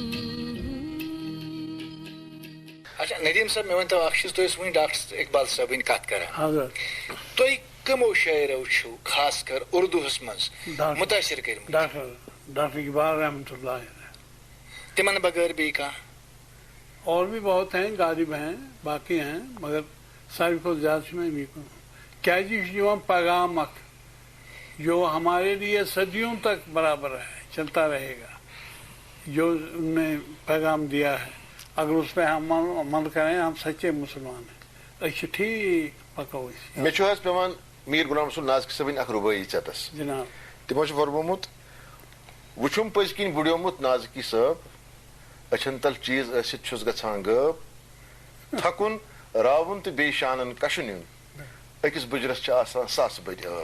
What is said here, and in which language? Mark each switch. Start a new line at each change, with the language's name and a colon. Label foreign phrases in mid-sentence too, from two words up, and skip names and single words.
Kashmiri: اچھا ندیم صاحب مےٚ ؤنۍتو اکھ چیٖز تُہۍ ٲسۍ وٕنۍ ڈاکٹر اقبال صٲبٕنۍ کتھ کران تُہۍ کمو شاعرو چھُو خاص کر اردوٗہس منٛز مُتٲثر کٔرمٕتۍ؟
Urdu: ڈاکٹر اقبال رحمۃ اللہ. تمن بغیر بھی کہاں اور بھی بہت ہیں غالب ہیں باقی ہیں مگر ساروی کو زیادہ میں بھی کیا جو پیغام جو ہمارے لیے صدیوں تک برابر ہے چلتا رہے گا جو ان نے پیغام دیا ہے اگر اس پہ ہم عمل کریں ہم سچے مسلمان ہیں اچھا ٹھیک پکو
Kashmiri: مے پیوان میر غلام رسول نازک صٲبٕنۍ اکھ رُبٲیی ژیٚٹس جناب تمو چھُ فرمومُت وٕچھُم پٔزۍ کِنۍ بُڈیومُت نازکی صٲب أچھن تل چیٖز ٲسِتھ چھُس گژھان غٲب تھکُن راوُن تہٕ بیٚیہِ شانن کشُن یُن أکِس بُجرس چھِ آسان ساسہٕ بٔدۍ ٲب.